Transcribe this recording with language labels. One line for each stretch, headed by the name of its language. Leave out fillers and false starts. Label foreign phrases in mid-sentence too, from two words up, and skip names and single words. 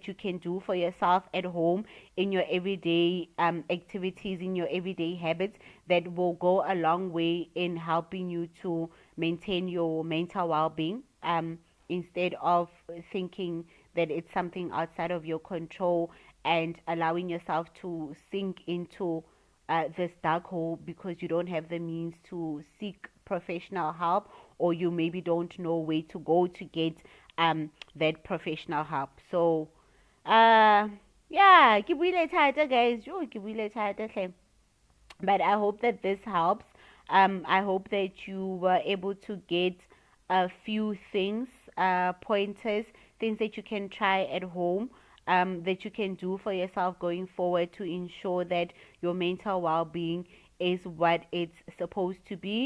English: you can do for yourself at home in your everyday activities, in your everyday habits, that will go a long way in helping you to maintain your mental well-being, instead of thinking that it's something outside of your control and allowing yourself to sink into this dark hole because you don't have the means to seek professional help, or you maybe don't know where to go to get that professional help. So yeah,
Southern Sotho: ke buile thata guys, ke buile thata hle.
English: But I hope that this helps. I hope that you were able to get a few things, pointers, things that you can try at home, that you can do for yourself going forward to ensure that your mental well-being is what it's supposed to be.